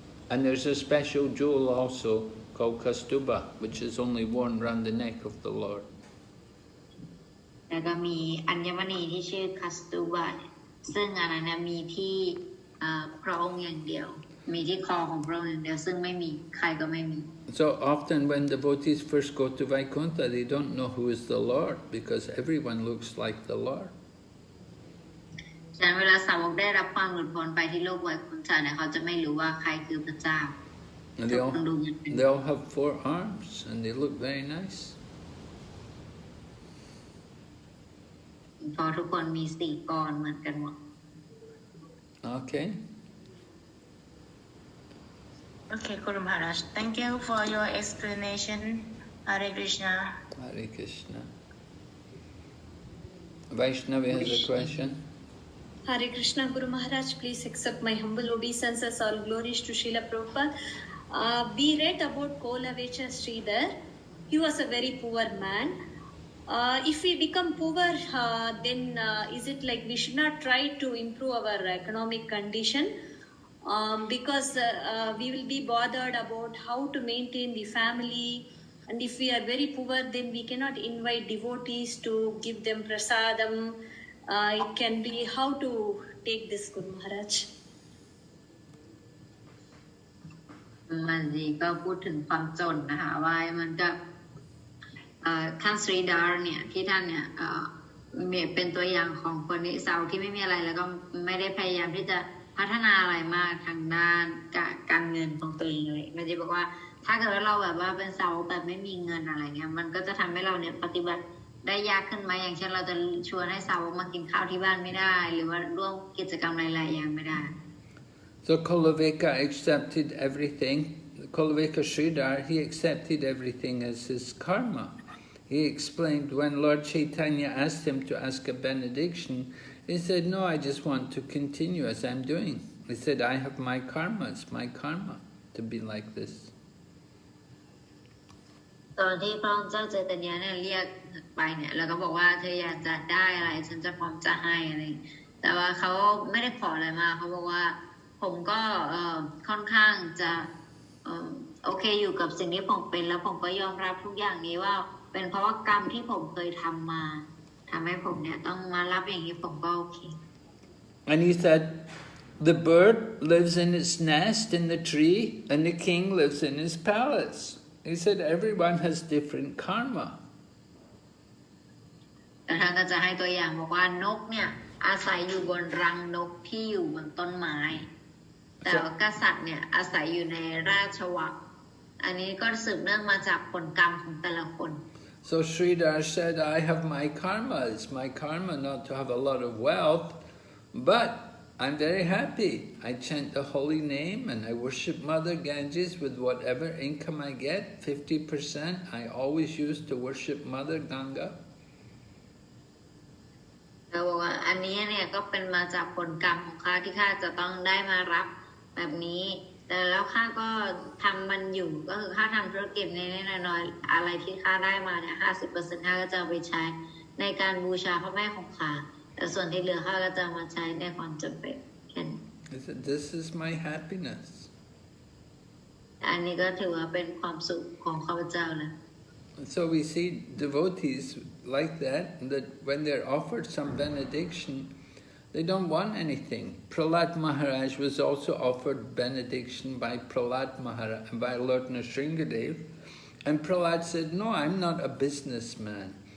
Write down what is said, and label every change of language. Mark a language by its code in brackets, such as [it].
[en] And there's a special jewel also called Kastuba, which is only worn around the neck of the Lord. [th] แล้วก็มีอัญมณีที่ชื่อคัสตูบะซึ่งอันนั้นมีที่พระองค์อย่างเดียวมีที่คอของพระองค์อย่างเดียวซึ่งไม่มีใครก็ไม่มี [en] So often when devotees first go to Vaikuntha, they don't know who is the Lord because everyone looks like the Lord. [th] ฉะนั้นเวลาสาวกได้รับความหลุดพ้นไปที่โลกไวกุนทะเนี่ยเขาจะไม่รู้ว่าใครคือพระเจ้า [en] And they all have four arms and they look very nice. [th] เพราะทุกคนมี4กรเหมือนกันหมด [en] Okay. Okay, Guru Maharaj. Thank you for your explanation. Hare Krishna. Hare Krishna. Vaishnavi has a question. Hare Krishna, Guru Maharaj, please accept my humble obeisances. All glories to Srila Prabhupada. We read about Kolavecha Sridhar. He was a very poor man. If we become poor, then is it like we should not try to improve our economic condition? Because we will be bothered about how to maintain the family. And if we are very poor, then we cannot invite devotees to give them prasadam. It can be how to take this, Guru Maharaj. [th] มันดีก็พูดถึงความจนนะคะว่ามันก็ท่านสรีดาร์เนี่ยที่ท่านเนี่ยเป็นตัวอย่างของคนนิสัยที่ไม่มีอะไรแล้วก็ไม่ได้พยายามที่จะพัฒนาอะไรมากทางด้านการเงินของตัวเองเลยมันจะบอกว่าถ้าเกิดเราแบบว่าเป็นสาวแบบไม่มีเงินอะไรเงี้ยมันก็จะทำให้เราเนี่ยปฏิบัติได้ยากขึ้นไหมอย่างเช่นเราจะชวนให้สาวมากินข้าวที่บ้านไม่ได้หรือว่าร่วมกิจกรรมหลายๆอย่างไม่ได้ [en] So Kolaveka accepted everything. Kolaveka Sridhar, he accepted everything as his karma. He explained when Lord Chaitanya asked him to ask a benediction, he said, no, I just want to continue as I'm doing. He said, I have my karma, it's my karma to be like this. [th] ตอนที่พระเจ้าเจตญาเนี่ยเรียกไปเนี่ยแล้วก็บอกว่าเธออยากจะได้อะไรฉันจะพร้อมจะให้อะไรแต่ว่าเขาไม่ได้ขออะไรมาเขาบอกว่าผมก็ค่อนข้างจะโอเคอยู่กับสิ่งที่ผมเป็นแล้วผมก็ยอมรับทุกอย่างนี้ว่าเ เป็นเพราะว่ากรรมที่ผมเคยทำมาทำให้ผมเนี่ยต้องมารับอย่างนี้ผมก็โอเค [en] And he said, the bird lives in its nest in the tree, and the king lives in his palace. He said, everyone has different karma. [th] แต่ท่านก็จะให้ตัวอย่างบอกว่านกเนี่ยอาศัยอยู่บนรังนกที่อยู่บนต้นไม้แต่ว่ากษัตริย์เนี่ยอาศัยอยู่ในราชวังอันนี้ก็สืบเนื่องมาจากผลกรรมของแต่ละคน [en] So Sridhar said, I have my karma. It's my karma not to have a lot of wealth, but I'm very happy. I chant the holy name and I worship Mother Ganges with whatever income I get. 50% I always use to worship Mother Ganga. [th] เราบอกว่าอันนี้เนี่ยก็เป็นมาจากผลกรรมของข้าที่ข้าจะต้องได้มารับแบบนี้แต่แล้วข้าก็ทำมันอยู่ก็คือข้าทำธุรกิจในน้อยๆอะไรที่ข้าได้มาเนี่ย 50% ข้าก็จะเอาไปใช้ในการบูชาพระแม่ของข้าแต่ส่วนที่เหลือข้าก็จะมาใช้ในความจำเป็นแค่นี้ [en] This is my happiness. [th] อันนี้ก็ถือว่าเป็นความสุขของข้าพเจ้านะ [en] So we see devotees like that when they're offered some benediction, they don't want anything. Prahlad Maharaj was also offered benediction by Lord Nrsingadev, and Prahlad said, no, I'm not a businessman.